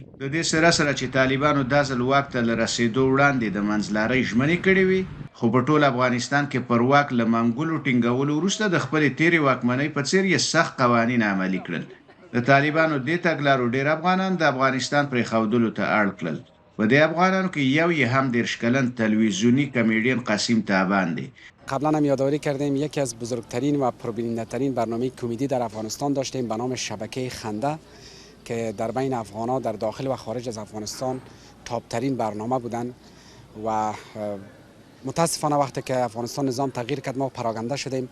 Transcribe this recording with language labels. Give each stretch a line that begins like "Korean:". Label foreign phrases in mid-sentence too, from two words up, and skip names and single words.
Pashto: د دې سره چې طالبانو دا ځل واک ته له رسېدو وړاندې د منځلارۍ ژمنې کړې وي، خو په ټول افغانستان کې پر واک له منګولو ټینګولو وروسته د خپلې تېرې واکمنۍ په څیر یې سخت قوانین عملي کړل. د طالبانو دې تګلارو ډېر افغانان د افغانستان پرېښودلو ته اړ کړل. په دې افغانانو کې یو یې هم 30 کلن تلویزیونی کمدین قاسم تابان دی.
Persian: قبلا هم یادآوری کردیم یکی از بزرگترین و پربیننده‌ترین برنامه کمدی در افغانستان داشتیم به نام شبکه خنده که در بین افغان‌ها در داخل و خارج از افغانستان تاپ‌ترین برنامه بودند و متاسفانه وقتی که افغانستان نظام تغییر کرد ما پراکنده شدیم.